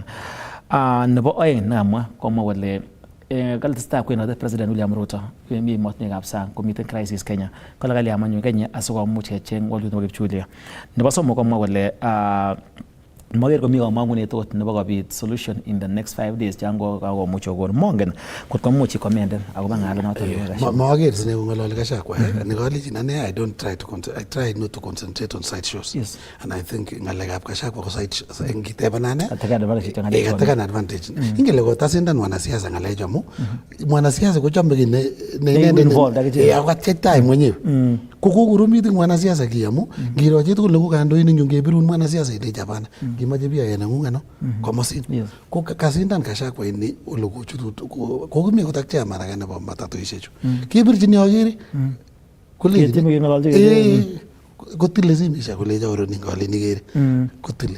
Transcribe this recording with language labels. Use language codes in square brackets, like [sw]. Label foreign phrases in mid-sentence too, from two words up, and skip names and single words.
[kln] Nebo oeng nekamwa komwa kole kale tesetai kwenote President William Ruto mi emotinwekab sang komiten crisis Kenya kale kalya manyo Kenya asikomuch kecheng walutiet nebo kipchulia. Nebo somok komwa kole maker komi kamang'unet ot nebo kobit [en] solution in the next 5 days [kln] chango kakomuch kokon mongen kot komuch ikomenden akobo ng'alet noton. Maker sine kong'ololi Gachagua. Nikolechin ane [en] I try not to concentrate on side shows. Yes. And I think [kln] ng'alekab Gachagua ko side ngiteban ane. Atakan advantage. Ingele kotasindan mwanasiasa ng'alechu amu mwanasiasa kochome ki ne inendet akatyetai mwenyewe. Kokokoromit mwanasiasa ki amu ngiro chitugul neku kandoinik nyu ngebirun mwanasiasa ilechi hapana. Kimache pia yeneng'ung ano komosin. Ko kasindan Gachagua ini ole kochutut kokimi kotak chairman ake nebo matatuishechu. Kebirchini akere kolechi kotile simishek kolechi oroni ngalen ikere kotile.